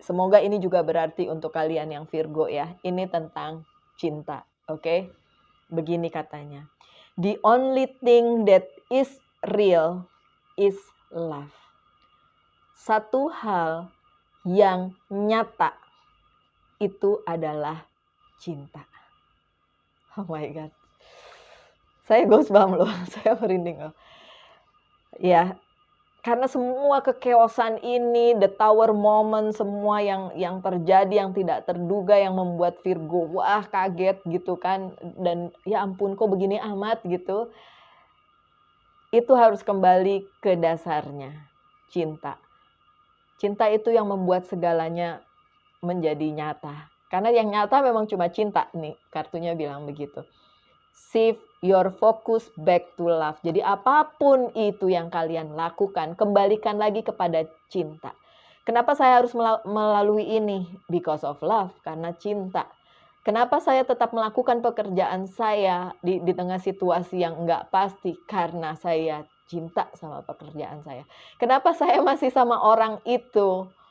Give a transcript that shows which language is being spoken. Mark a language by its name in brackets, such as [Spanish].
[Indonesian] Semoga ini juga berarti untuk kalian yang Virgo ya. Ini tentang cinta, oke? Begini katanya. [English] The only thing that is real is love. [Indonesian] Satu hal yang nyata itu adalah cinta. [English] Oh my God. [Indonesian] Saya goosebumps loh, saya merinding loh. Ya, karena semua kekeosan ini, [English] the tower moment, [Indonesian] semua yang terjadi, yang tidak terduga, yang membuat Virgo wah kaget gitu kan, dan ya ampun kok begini amat gitu. Itu harus kembali ke dasarnya, cinta. Cinta itu yang membuat segalanya menjadi nyata. Karena yang nyata memang cuma cinta nih, kartunya bilang begitu. [English] Shift your focus back to love. [Indonesian] Jadi apapun itu yang kalian lakukan, kembalikan lagi kepada cinta. Kenapa saya harus melalui ini? [English] Because of love, [Indonesian] karena cinta. Kenapa saya tetap melakukan pekerjaan saya di tengah situasi yang enggak pasti? Karena saya cinta sama pekerjaan saya. Kenapa saya masih sama orang itu?